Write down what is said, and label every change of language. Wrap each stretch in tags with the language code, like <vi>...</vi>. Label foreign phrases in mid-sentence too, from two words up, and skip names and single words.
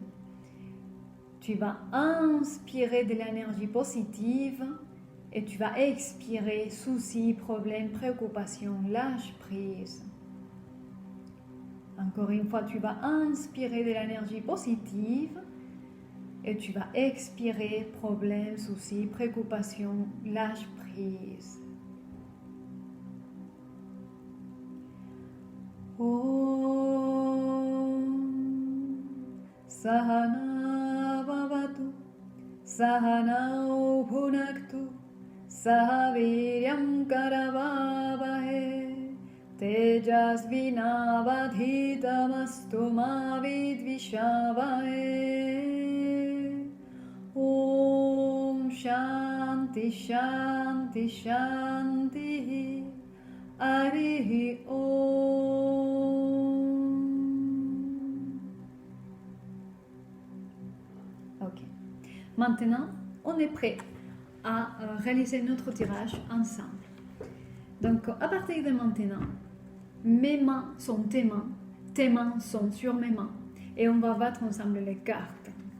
<fr>Tu vas inspirer de l'énergie positive et tu vas expirer soucis, problèmes, préoccupations, lâche prise. Encore une fois, tu vas inspirer de l'énergie positive et tu vas expirer problèmes, soucis, préoccupations, lâche prise.</fr> <sa>Om Sahana Bhavatu Sahanau Bhunaktu Sahaviryam Karavavahe Tejasvinavadhitamastu ma vidvishavahe. Om Shanti Shanti Shanti Harihi Om.</sa> <fr>Ok. Maintenant, on est prêt à réaliser notre tirage ensemble. Donc, à partir de maintenant, mes mains sont tes mains sont sur mes mains, et on va battre ensemble les cartes.</fr>